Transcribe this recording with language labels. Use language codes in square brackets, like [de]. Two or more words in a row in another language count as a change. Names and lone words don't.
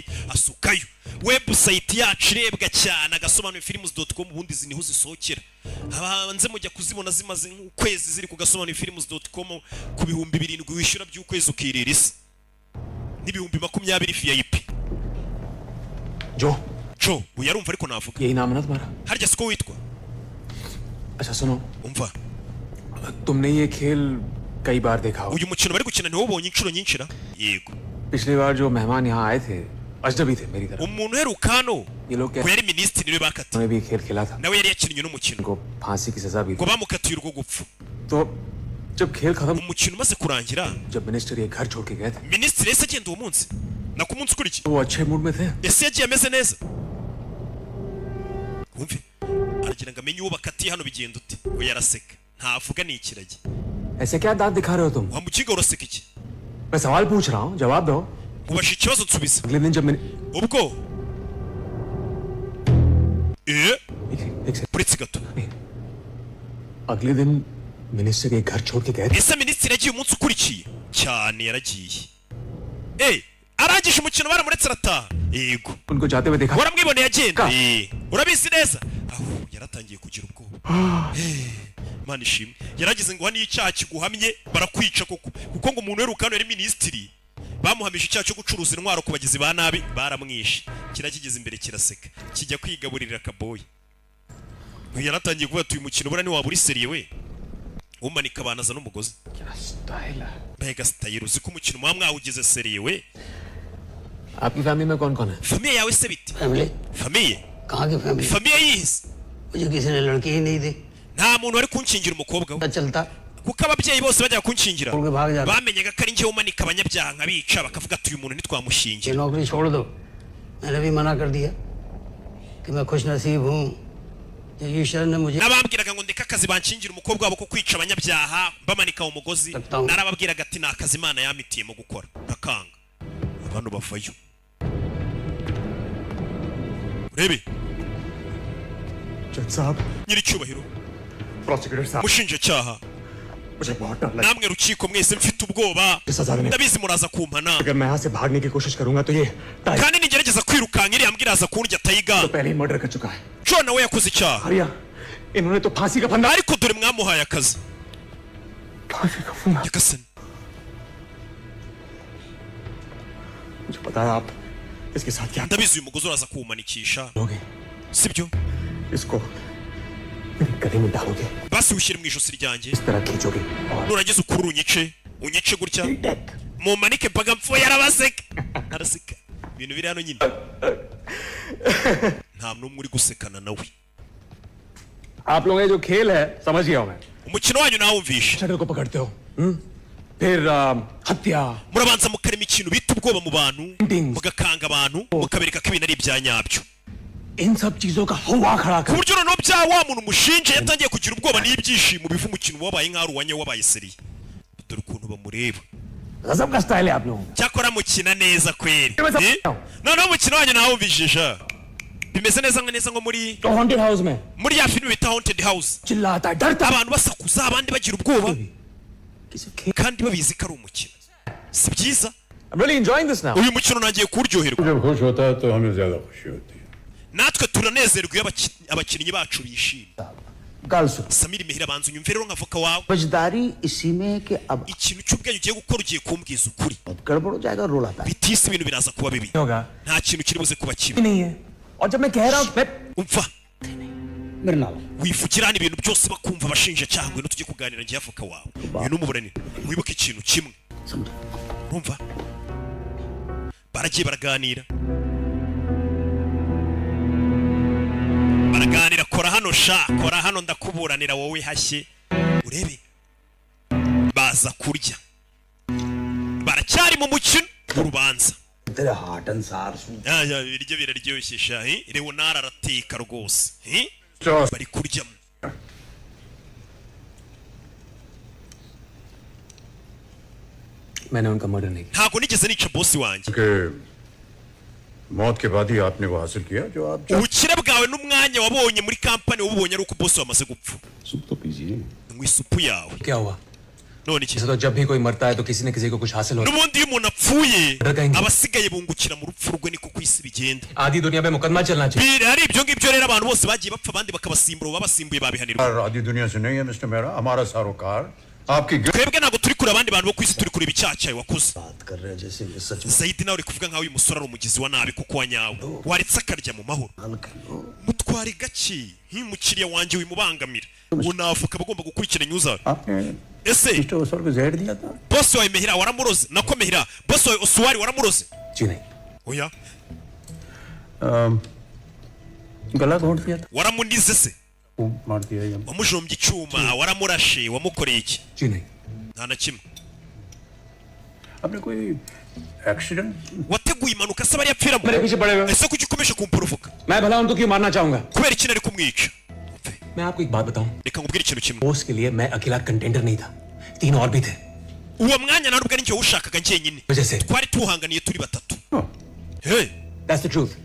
[rw] Asukayo website yacu irebwa cyane, agasobanura films.com, ubundi ziniho zisohokera. Abanze mujya kuzibona zimaze ukwezi ziri ku gasobanura films.com ku bihumbi 7 wishyura by'ukwezi ukirira isi n'ibihumbi 20 VIP. [hi] जो [rw] uyarumva ariko navuga [hi] यही नाम है ना तुम्हारा? [rw] harya siko witwa? [hi] अच्छा सुनो, [rw] umva [hi] तुमने ये खेल कई बार देखा होगा। [rw] uyu mukino bari gukina ntiwubonye inshuro nyinshi ra? Yego. [hi] पिछली बार जो मेहमान यहाँ आए थे अजनबी थे मेरी तरफ। [rw] umuntu uheruka hano [hi] ये लोग [rw] ko yari minisitiri niwe bakatiye, [hi] उन्होंने भी खेल खेला था, [rw] nawe yari yakinnye n'umukino [hi] उनको फांसी की सजा भी [rw] ngo [hi] दी। [rw] bamukatiye urwo gupfa. [hi] तो जब खेल खत्म, [rw] umukino umaze kurangira [hi] जब मिनिस्टर ये घर छोड़ के गए थे, [rw] minisitiri yahise agenda uwo munsi na ku munsi ukurikiye वो अच्छे मूड में थे। ese yagiye ameze neza. wumve aragira ngo amenye uwo bakatiye hano bigenda ute, we yaraseka ntavuga ni ikiragi. [hi] ऐसे क्या दांत दिखा रहे हो तुम? [rw] wa mukiga uraseka iki? [hi] मैं सवाल पूछ रहा हूँ, जवाब दो। [rw] ubasha ikibazo nsubiza. [hi] अगले दिन जब मैंने [rw] ubwo [hi] एक सेकंड, [rw] uretse gato [hi] अगले दिन मिनिस्टर ये घर छोड़ के गए थे। [rw] ese minisitiri yagiye umunsi ukurikiye cyane yaragiye. arangije umukino baramuretse arataha. Yego [hi] उनको जाते हुए देखा। [rw] waramwiboneye agenda. urabizi neza aho yaratangiye kugira ubwoba. Mana ishimwe yaragize ngo hano icyaha kiguhamye barakwica koko, kuko ngo umuntu weruka hano yari minisitiri bamuhamije icyaha cyo gucuruza intwaro ku bagizi ba nabi, baramwishe. Kirakigeze imbere kiraseka kijya kwigaburira akaboyi. Yaratangiye kuvuga ati uyu mukino bura ni waburi seriye we umanika abanaza n'umugozi. Mbega style uzi ko umukino muba mwawugize seriye we. [hi] आपकी फैमिली में कौन कौन है? [rw] Famiye yawe se bite? [hi] फैमिली [rw] Famiye? [hi] कहाँ की फैमिली? [rw] Famiye yihise? [hi] मुझे किसी ने लड़की ही नहीं दी। [rw] Nta muntu wari kunshingira umukobwa we. [hi] पता चलता [rw] Kuko ababyeyi bose bajya kunshingira [hi] छोड़ के भाग जाता। [rw] bamenyaga ko ari njyewe umanika abanyabyaha nkabica, bakavuga ati uyu muntu [hi] ये [rw] ntitwamushingira. [hi] नौकरी छोड़ दो। मैंने भी मना कर दिया कि मैं खुश नसीब हूँ जो ईश्वर ने मुझे [rw] Nabambwiraga ngo ndeka akazi banshingira umukobwa wabo ko kwica abanyabyaha bamanika umugozi, narababwiraga ati nta kazi Imana yamitiyemo gukora, nakanga abantu bavayo. Urebe [hi] जज साहब, [rw] nyiri cyubahiro [hi] प्रोसिक्यूटर साहब, [rw] mushinjacyaha [hi] मुझे बहुत डर लगा। [rw] namwe rukiko mwese mfite ubwoba, ndabizi muraza kumpana, [hi] अगर मैं यहाँ से भागने की कोशिश करूंगा तो ये टाइगर [rw] kandi nigerageza kwirukanka iriya mbwa iraza kundya tayiga. [hi] तो पहले ही मर्डर कर चुका है। [rw] John nawe yakoze icyaha, [hi] हरिया, इन्होंने तो फांसी का फंदा। [rw] ariko dore mwamuhaye akazi. [hi] फांसी का फंदा? [rw] Nyagasani [hi] मुझे पता है आप इसके साथ क्या [rw] ndabizi uyu mugozi uraza kuwumanikisha, [hi] करोगे। [rw] sibyo? [hi] इसको मेरे गले में डालोगे, [rw] basi ushyire mu ijosi ryanjye, [hi] इस तरह खींचोगे और [rw] nurangiza ukuri unyice gutya mumanike mpaka mpfuye. Arabaseka araseka, ibintu biri hano nyine nta n'umwe uri gusekana nawe. [hi] आप लोग ये जो खेल है समझ गया हूं मैं। [rw] umukino wanyu nawumvishe, [hi] शटर को पकड़ते हो, फिर हत्या, [rw] murabanza mukarema ikintu bita ubwoba mu bantu, mugakanga abantu, mukabereka ko ibintu ari ibya nyabyo, [hi] इन सब चीजों का हवा खड़ा [rw] ku [hi] कर [rw] buryo noneho bya wa muntu mushinje yatangiye kugira ubwoba n'ibyishimo biva umukino wabaye nk'aho uwanya wabaye seriye. Dore ukuntu bamureba, [hi] गजब का स्टाइल है आप लोगों का। [rw] cyakora mukina neza kweri. Eh? noneho umukino wanyu nawumvishije bimeze neza nko muri [hi] तो हॉन्टेड हाउस में [rw] muri ya filime bita Haunted House, [hi] चिल्लाता है, डरता है। [rw] abantu basakuza abandi bagira ubwoba [hi] किसी खेल [rw] kandi babizi ko ari umukino. Si byiza? [en] I'm really enjoying this now. [rw] uyu mukino nagiye kuryoherwa, [hi] जब खुश होता है तो हमें ज्यादा खुशी होती है। [rw] natwe turanezerwa iyo abakinnyi bacu bishimye. [pa] गल सुन [rw] Samiri Mehira banza unyumve rero nk'avoka wawe, [hi] समझदारी इसी में है कि अब [rw] ikintu cy'ubwenge ugiye gukora ugiye kumbwiza ukuri, [hi] गड़बड़ हो जाएगा रोल आता है [rw] bitise ibintu biraza kuba bibi, [hi] होगा [rw] nta kintu kiri buze kuba kibi. [hi] नहीं है। और जब मैं कह रहा हूँ मैं [rw] umva [pa] मेरे नाल [rw] wivugira hano ibintu byose bakumva abashinjacyaha ngo tujye kuganira njye avoka wawe, uyu n'umuburanira wibuke ikintu kimwe, [hi] समझो [rw] urumva baragiye baraganira kora hano sha, kora hano ndakuburanira wowe hashye urebe. Baza kurya baracyari mu mukino w'urubanza. [hi] तेरे हार्ट अनुसार [rw] ya biryo biraryoshye sha, Leonard arateka rwose, bari kuryamo. [hi] मैंने उनका मर्डर नहीं किया। [rw] ntago nigeze nica boss wanjye [hi] कि मौत के बाद ही आपने वो हासिल किया जो आप [rw] ubukire bwawe n'umwanya wabonye muri kampani wabonye ari uko boss wamaze gupfa [hi] सूप तो पीजिए [rw] ngwisupu yawe [hi] क्या हुआ? [rw] none iki [hi] जैसे तो जब भी कोई मरता है तो किसी न किसी को कुछ हासिल होता है। [rw] n'ubundi iyo umuntu apfuye Ndagahinda. abasigaye bungukira mu rupfu rwe niko ku isi bigenda [hi] आधी दुनिया पे मुकदमा चलना चाहिए। [rw] hari ibyo ngibyo rero abantu bose bagiye bapfa abandi bakabasimbura babasimbuye babihanirwa [hi] आधी दुनिया से नहीं है मिस्टर मेहरा हमारा सारोकार आपकी [rw] twebwe ntabwo turi kure abandi bantu bo ku isi turi kureba icyaha cyawe wakoze [hi] बात कर रहे हैं जैसे कि सच में [rw] Zaidi nawe uri kuvuga nkaho uyu musore ari umugizi wa nabi kuko wanyawe waretse akarya mu mahoro [hi] हल कर लो। [rw] mutware gake nk'umukiriya wanjye wimubangamira ubu navuka bagomba gukurikirana uzawe [hi] आपने [rw] ese [hi] मिस्टर ओसवाल को जहर दिया था [rw] boss wawe Mehira waramuroze nako Mehira boss wawe Osuwari waramuroze [hi] जी नहीं। [rw] oya [hi] गला घोंट दिया था [rw] waramunize se [hi] वो मार दिया ये [rw] wamujombye icyuma waramurashe wamukoreye iki [hi] जी नहीं। [rw] nta na kimwe [hi] आपने कोई एक्सीडेंट [rw] wateguye impanuka se bari yapfiramo [hi] मेरे पीछे पड़े हुए। [rw] ese kuki ukomeje kumpuruvuka [hi] मैं भला उनको क्यों मारना चाहूंगा? [rw] kubera iki nari kumwica [hi] मैं आपको एक बात बताऊं, [rw] reka nkubwire ikintu kimwe [hi] पोस्ट के लिए मैं अकेला कंटेंडर नहीं था, 3 और भी थे। [rw] uwo mwanya ntabwo ari njye wawushakaga njyenyine [hi] वजह से [rw] twari tuhanganiye turi batatu hey [en] That's the truth.